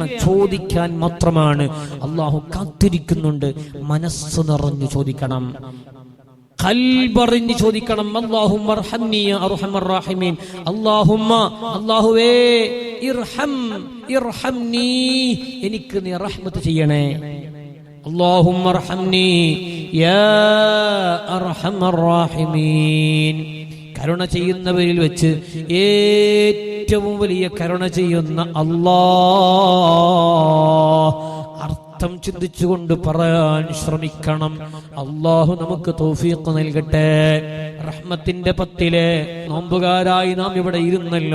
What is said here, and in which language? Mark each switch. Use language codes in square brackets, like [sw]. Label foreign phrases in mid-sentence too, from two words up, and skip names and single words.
[ml] ചോദിക്കാൻ മാത്രമാണ്. അള്ളാഹു കാത്തിരിക്കുന്നുണ്ട്. മനസ്സ് നിറഞ്ഞു ചോദിക്കണം, ഖൽബറിഞ്ഞു ചോദിക്കണം. [ar] اللهم ارحمني يا أرحم الراحمين. [ml] അല്ലാഹുവേ ഇർഹംനി, എനിക്ക് നീ റഹ്മത്ത് ചെയ്യണേ. [ar] اللهم ارحمني يا ارحم الراحمين. [ml] കരുണ ചെയ്യുന്നവരിൽ വെച്ച് ഏറ്റവും വലിയ കരുണ ചെയ്യുന്ന അല്ലാഹ്. അർത്ഥം ചിന്തിച്ചുകൊണ്ട് പറയാൻ ശ്രമിക്കണം. അല്ലാഹു നമുക്ക് തൗഫീഖ് നൽകട്ടെ. റഹ്മത്തിന്റെ 10 നോമ്പുകാരായി നാം ഇവിടെ ഇരുന്നല്ലോ.